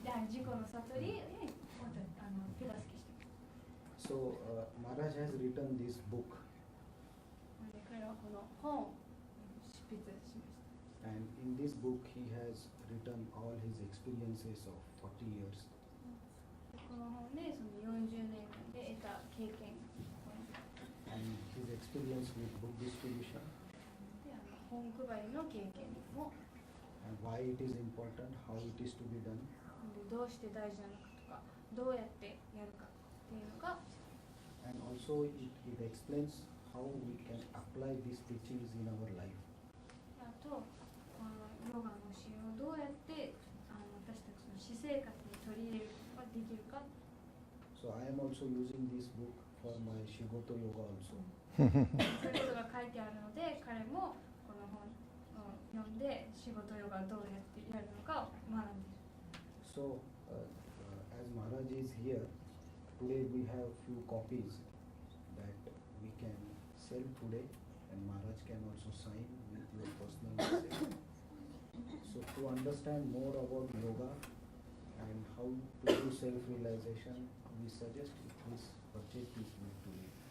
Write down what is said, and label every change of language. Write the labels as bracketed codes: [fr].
[ja] 自己の悟りに手助けしてます。 [en] So Maharaj has written this book. [ja] 彼はこの本を執筆しました。 [en] And in this book he has written all his experiences of 40 years. [ja] この本でその40年間で得た経験。 [en] And his experience with book distribution. [ja] で本配りの経験も。 [en] And why it is important, how it is to be done. [ja] どうして大事なのかとか、どうやってやるかっていうのが。 [en] And also it explains how we can apply these teachings in our life. [ja] あと、ヨガの教えをどうやって私たちの私生活に取り入れることができるか。 [en] So I am also using this book for my Shigoto yoga also. [ja] そういうことが書いてあるので、彼もこの本を読んで仕事ヨガどうやってやるのかを学んでいる。 [en] So as Maharaj is here, today we have few copies that we can sell today, and Maharaj can also sign with your personal message. So to understand more about yoga and how to do self-realization, we suggest please purchase this book today.